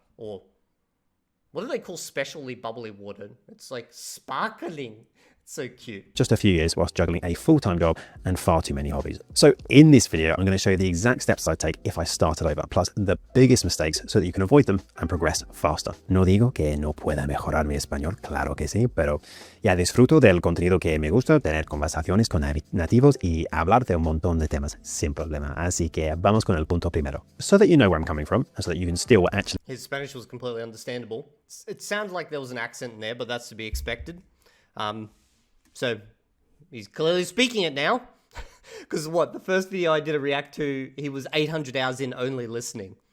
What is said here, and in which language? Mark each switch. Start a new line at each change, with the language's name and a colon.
English: Or what do they call specially bubbly water? It's like sparkling. So cute. Just a few years whilst juggling a full-time job and far too many hobbies. So in this video, I'm going to show you the exact steps I'd take if I started over, plus the biggest mistakes so that you can avoid them and progress faster.
Spanish: No digo que no pueda mejorar mi español, claro que sí, pero ya disfruto del contenido que me gusta, tener conversaciones con nativos y hablar de un montón de temas sin problema. Así que vamos con el punto primero.
English: So that you know where I'm coming from, and so that you can still actually... His Spanish was completely understandable. It sounded like there was an accent in there, but that's to be expected. So, he's clearly speaking it now. Because what, the first video I did a react to, he was 800 hours in only listening.